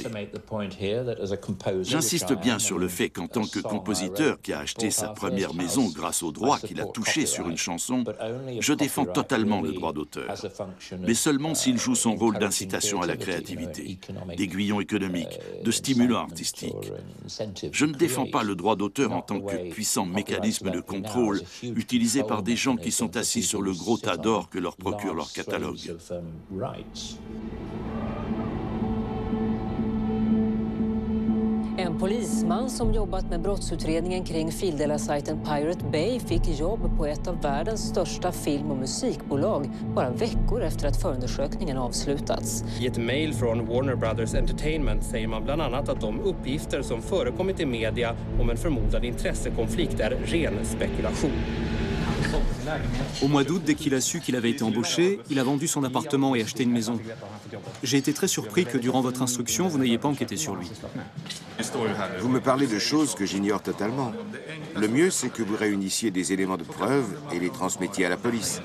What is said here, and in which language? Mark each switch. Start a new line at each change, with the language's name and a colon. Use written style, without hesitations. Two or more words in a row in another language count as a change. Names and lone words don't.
French: J'insiste bien sur le fait qu'en tant que compositeur qui a acheté sa première maison grâce aux droits qu'il a touchés sur une chanson, je défends totalement le droit d'auteur, mais seulement s'il joue son rôle d'incitation à la créativité, d'aiguillon économique, de stimulant artistique. Je ne défends pas le droit d'auteur en tant que puissant mécanisme de contrôle utilisé par des gens qui sont assis sur le gros tas d'or que leur procure leur catalogue.
Swedish: En polisman som jobbat med brottsutredningen kring fildelar-sajten Pirate Bay fick jobb på ett av världens största film- och musikbolag bara veckor efter att förundersökningen avslutats. I ett mejl från Warner Brothers Entertainment säger man bland annat att de uppgifter som förekommit i media om en förmodad intressekonflikt är ren spekulation.
French: Au mois d'août, dès qu'il a su qu'il avait été embauché, il a vendu son appartement et acheté une maison. J'ai été très surpris que durant votre instruction, vous n'ayez pas enquêté sur lui. Vous me parlez de choses que j'ignore totalement. Le mieux, c'est que vous réunissiez des éléments de preuve et les transmettiez à la police.